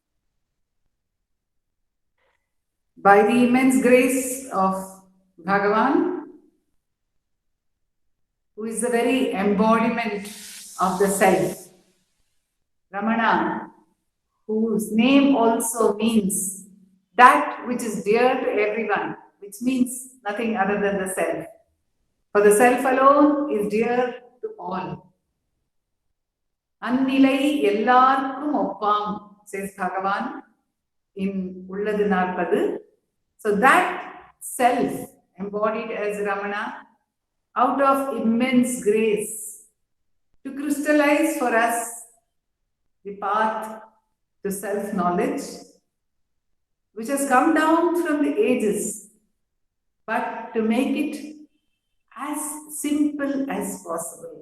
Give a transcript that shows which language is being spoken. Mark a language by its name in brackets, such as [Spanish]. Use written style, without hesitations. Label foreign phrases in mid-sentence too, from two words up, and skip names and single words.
[English] By the immense grace of Bhagavan, who is the very embodiment of the self, Ramana, whose name also means that which is dear to everyone, which means nothing other than the self. For the self alone is dear to all. [Tamil] அந்நிலை எல்லார்க்கும் ஒப்பம், [English] says Bhagavan in Ulladu Narpadu. So that self, embodied as Ramana, out of immense grace, to crystallize for us the path to self-knowledge, which has come down from the ages, but to make it as simple as possible.